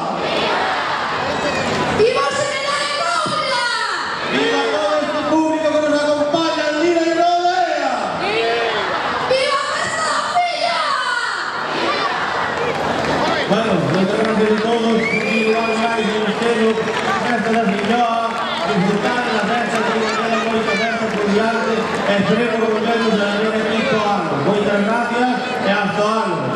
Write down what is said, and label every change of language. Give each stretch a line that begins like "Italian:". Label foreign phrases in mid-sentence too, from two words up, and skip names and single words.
Spanish: ¡Viva General Robles! Viva todo este público que nos acompaña en Lira y Rodea. ¡Viva Festa de Filloa! Bueno, muchas gracias a todos. Igual más en el cielo, la festa de Filloa, disfrutar de la festa que nos queda
Galician: moita festa por diante. Esperemos que volvemos a ver aquí todo ano. Moitas gracias e hasta ano.